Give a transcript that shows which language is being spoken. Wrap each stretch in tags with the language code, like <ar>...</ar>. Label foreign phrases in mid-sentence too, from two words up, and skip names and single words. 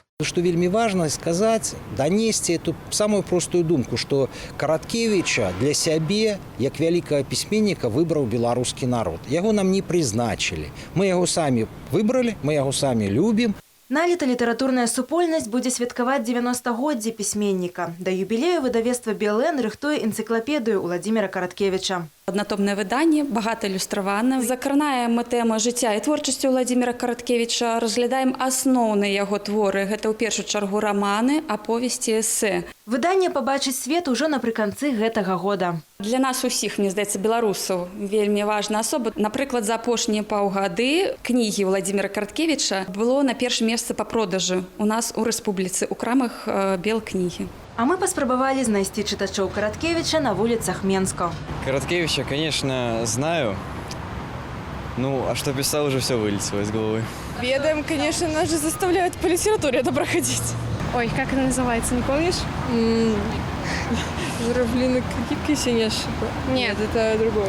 <be>Што вельмі важна сказаць, данесці</be> <ru>эту самую простую думку,</ru> <be>што Караткевіча для сябе, як вялікага пісьменніка, выбраў беларускі народ. Яго нам не прызначылі. Мы яго самі выбралі, мы яго самі любім. Налета літаратурная супольнасць будзе святкаваць 90-годдзе пісьменніка. Да юбілею выдавецтва «БЛН» рыхтуе энцыклапедыю Уладзіміра Караткевіча.</be> <uk>Однотомне видання, багато ілюстроване. Закранаємо тему життя і творчості Уладзіміра Караткевіча, розглядаємо основні його твори. Це, у першу чергу, романи, аповісті, есе. Видання побачить світ уже наприкінці</uk> <be>гэтага года.</be> <uk>Для нас усіх, мені здається, білорусів, вельми важна особа. Наприклад,</uk> <be>за апошні паўгады</be> <uk>книги Уладзіміра Караткевіча було на першому місці по продажу у нас у республіці,</uk> <be>у крамах Белкнігі. А мы паспрабавалі знайсці чытачоў Караткевіча на вуліцах Менска.</be> <ru>Караткевича, конечно, знаю. Ну, а что писал, уже все вылетело из головы. Ведаем, конечно, нас же заставляют по литературе это проходить. Ой, как она называется, не помнишь? Журавлиный кисень. Нет, это другое.</ru>